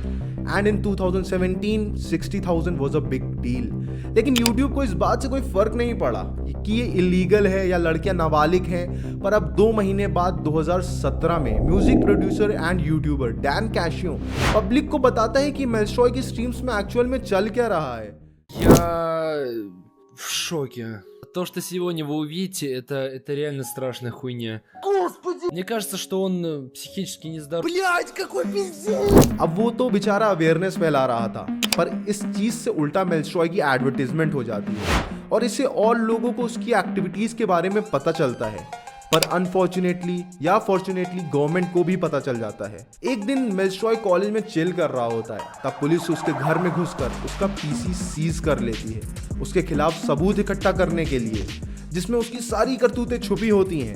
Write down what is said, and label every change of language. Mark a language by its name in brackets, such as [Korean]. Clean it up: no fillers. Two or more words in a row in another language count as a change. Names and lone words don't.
[English] and in 2017 60,000 was a big deal. [Hindi] लेकिन YouTube को इस बात से कोई फर्क नहीं पड़ा कि ये इलीगल है या लड़कियां नाबालिग हैं। पर अब 2 महीने बाद 2017 में [English] music producer and YouTuber [Hindi] डैन कैशियो पब्लिक को बताता है कि मेल्स्ट्रॉय की स्ट्रीम्स में एक्चुअल में चल क्या रहा है। [Russian] Я в шоке. То, что сегодня вы увидите, это реально страшная хуйня. Господи, Мне кажется, что он психически нездоров. блядь, какой пиздец! [Hindi] अब वो तो बेचारा अवेयरनेस फैला रहा था, पर इस चीज से उल्टा मेल्स्ट्रॉय की एडवर्टीजमेंट हो जाती है और इससे और लोगों को उसकी एक्टिविटीज के बारे में पता चलता है। पर अनफॉर्चुनेटली या फॉर्चुनेटली गवर्नमेंट को भी पता चल जाता है। एक दिन मेल्स्ट्रॉय कॉलेज में चिल कर रहा होता है, तब पुलिस उसके घर में घुसकर उसका [English] PC seize [Hindi] कर लेती है उसके खिलाफ सबूत इकट्ठा करने के लिए, जिसमें उसकी सारी करतूतें छुपी होती हैं।